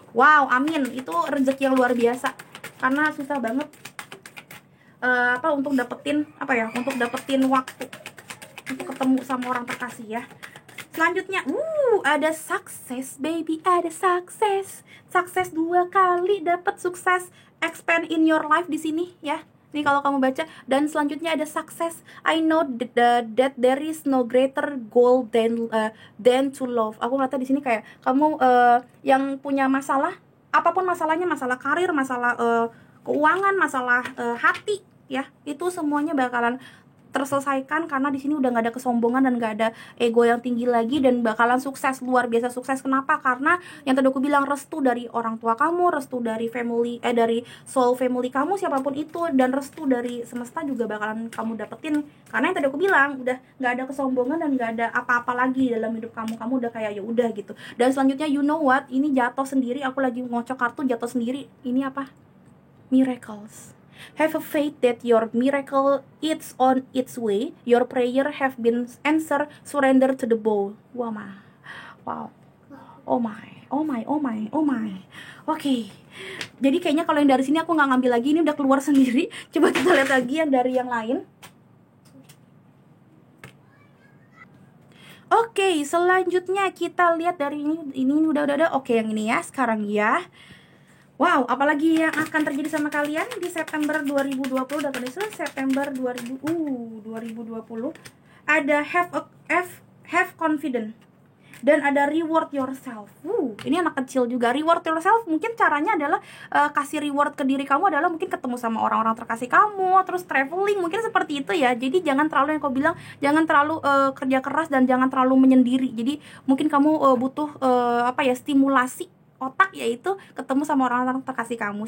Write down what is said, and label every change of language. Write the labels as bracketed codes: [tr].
[id] Wow, amin, itu rezeki yang luar biasa, karena susah banget untuk dapetin waktu untuk ketemu sama orang terkasih ya. Selanjutnya ada sukses baby, ada sukses 2 kali dapat sukses, [en] expand in your life [id] di sini ya. Nih kalau kamu baca, dan selanjutnya ada sukses. [en] I know that there is no greater goal than to love. [id] Aku ngeliatnya di sini kayak kamu yang punya masalah, apapun masalahnya, masalah karir, masalah keuangan, masalah hati ya, itu semuanya bakalan terselesaikan, karena di sini udah nggak ada kesombongan dan nggak ada ego yang tinggi lagi, dan bakalan sukses, luar biasa sukses. Kenapa? Karena yang tadi aku bilang, restu dari orang tua kamu, restu dari family, dari soul family kamu, siapapun itu, dan restu dari semesta juga bakalan kamu dapetin. Karena yang tadi aku bilang, udah nggak ada kesombongan dan nggak ada apa-apa lagi dalam hidup kamu udah kayak ya udah gitu. Dan selanjutnya, [en] you know what, [id] ini jatuh sendiri, aku lagi ngocok kartu jatuh sendiri. Ini apa? Miracles. [en] Have a faith that your miracle is on its way. Your prayer have been answered. Surrender to the bowl. Wow. Oh my. Oke. [id] Jadi kayaknya kalau yang dari sini aku nggak ngambil lagi, ini udah keluar sendiri. Coba kita lihat lagi yang dari yang lain. Oke, selanjutnya kita lihat dari ini udah. Oke, yang ini ya sekarang ya. Wow, apalagi yang akan terjadi sama kalian di September 2020, September 2020. Ada [en] Have confidence. [id] Dan ada [en] reward yourself. [id] Ini anak kecil juga. [en] Reward yourself [id] mungkin caranya adalah kasih reward ke diri kamu adalah mungkin ketemu sama orang-orang terkasih kamu, terus traveling, mungkin seperti itu ya. Jadi jangan terlalu, yang kau bilang, jangan terlalu kerja keras dan jangan terlalu menyendiri. Jadi mungkin kamu butuh stimulasi otak, yaitu ketemu sama orang-orang terkasih kamu.